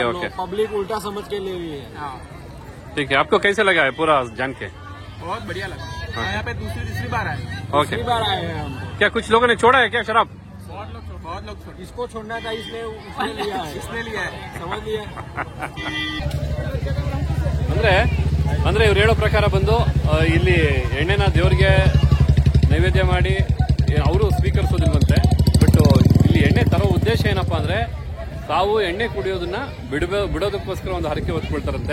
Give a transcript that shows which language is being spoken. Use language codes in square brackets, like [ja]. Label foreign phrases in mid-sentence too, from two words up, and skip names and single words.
[hi] पब्लिक उल्टा समझ के ले रही है. हाँ, ठीक है. आपको कैसे लगा है पूरा जान के? बहुत बढ़िया लगा. यहाँ पे तीसरी बार आए. ओके. बार आए हैं हम. क्या कुछ लोगों ने छोड़ा है क्या शराब? बहुत लोग छोड़. इसको छोड़ना था, इसने लिया है. इसने लिया है, समझ लिया. [kn] ಅಂದ್ರೆ ಇವ್ರು ಹೇಳೋ ಪ್ರಕಾರ ಬಂದು ಇಲ್ಲಿ ಎಣ್ಣೆನ ದೇವರಿಗೆ ನೈವೇದ್ಯ ಮಾಡಿ ಅವರು ಸ್ವೀಕರಿಸೋದಿಲ್ವಂತೆ. ಬಟ್ ಇಲ್ಲಿ ಎಣ್ಣೆ ತರೋ ಉದ್ದೇಶ ಏನಪ್ಪಾ ಅಂದ್ರೆ, ತಾವು ಎಣ್ಣೆ ಕುಡಿಯೋದನ್ನ ಬಿಡೋದಕ್ಕೋಸ್ಕರ ಒಂದು ಹರಕೆ ಹೊತ್ಕೊಳ್ತಾರಂತೆ.